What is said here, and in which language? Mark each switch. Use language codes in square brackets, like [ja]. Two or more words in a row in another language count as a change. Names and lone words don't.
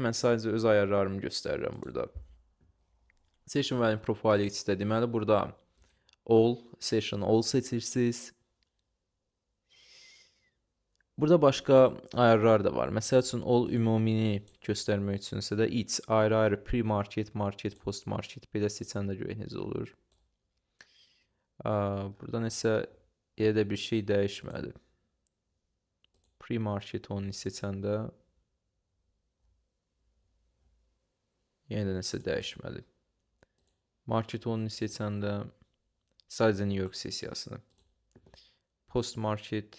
[az] Mən sadəcə öz ayarlarımı göstərirəm burada. Session Volume Profile X-də deməli burada [en] Session All [az] seçirsiniz. Burada başqa ayarlar da var. Məsəl üçün ümumini göstərmək üçünsə də ayrı-ayrı pre-market, market, post-market belə seçəndə görək necə olur. Burada nəsə elə də bir şey dəyişmədi. Pre-market onu seçəndə yenə də nəsə dəyişmədi. Market onu seçəndə sadəcə New York sessiyasını.